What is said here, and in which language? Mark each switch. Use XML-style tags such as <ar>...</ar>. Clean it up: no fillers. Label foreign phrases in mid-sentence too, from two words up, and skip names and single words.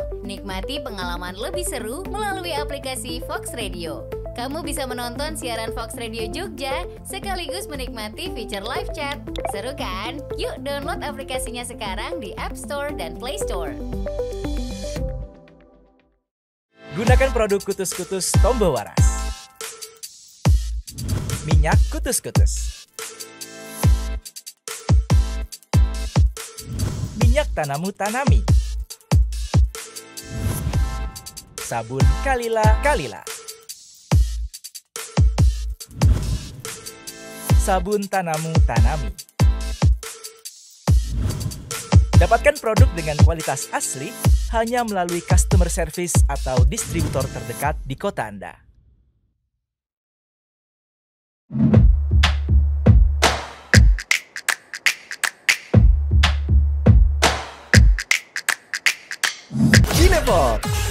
<id>Nikmati pengalaman lebih seru melalui aplikasi Fox Radio. Kamu bisa menonton siaran Fox Radio Jogja sekaligus menikmati fitur</id> <en>live chat.</en> <id>Seru kan? Yuk download aplikasinya sekarang di App Store dan Play Store. Gunakan produk Kutus-Kutus Tombo Waras. Minyak Kutus-Kutus. Minyak Tanamu Tanami. Sabun Kalila. Sabun Tanamu Tanami. Dapatkan produk dengan kualitas asli hanya melalui</id> <en>customer service</en> <id>atau distributor terdekat di kota Anda. Cinefox.</id>